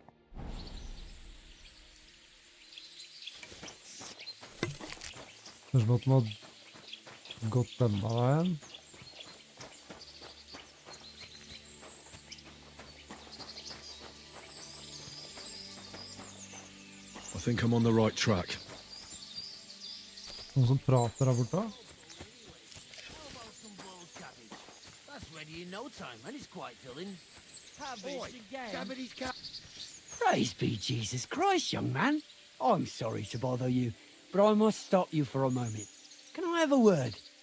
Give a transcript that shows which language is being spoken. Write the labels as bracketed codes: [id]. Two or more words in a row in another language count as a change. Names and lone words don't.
[no] Kanskje måtte man ha gått denne veien. [en] I think I'm on the right track. [no] Noen som prater her borte. [en] That's ready in no time, and it's quite filling. Praise be Jesus Christ, young man. I'm sorry to bother you, but I must stop you for a moment. Can I have a word?